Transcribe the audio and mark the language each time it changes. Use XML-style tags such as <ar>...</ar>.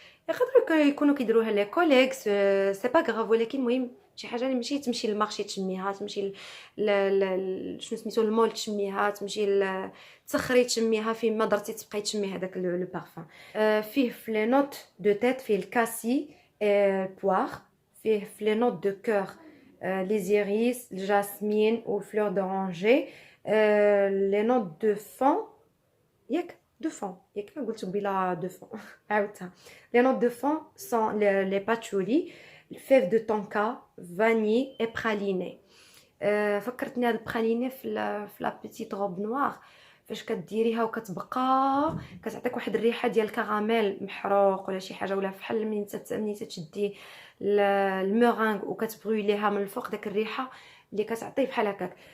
<ar>يقدروا يكونوا كيديروها لي كوليكس سي با غراف، ولكن المهم شي حاجه اللي ماشي تمشي للمارشي تشميها، تمشي شنو سميتو المول تشميها، تمشي تسخري تشميها، فين ما درتي تبقاي تشمي هذاك لو بارفان. فيه في لي نوت دو تيت فيه الكاسي بوار، فيه في لي نوت دو كور</ar> <fr>les iris, le jasmine ou fleurs d'oranger. Les notes de fond,</fr> <ar>ياك</ar> <fr>de fond,</fr> <ar>ياك ما قلت قبيله</ar> <fr>de fond</fr> <ar>عاودتها.</ar> <fr>Les notes de fond sont les patchouli, fève de tonka, vanille et praliné.</fr> <ar>فكرتني هاد البراليني في لا بيتيت روب نوار، فاش كديريها وكتبقى كتعطيك واحد الريحه ديال الكراميل محروق ولا شي حاجه، ولا فحال ملي تشدي المورانغ وكتبغيليها من الفوق، داك الريحه اللي كتعطيه بحال هكاك.</ar>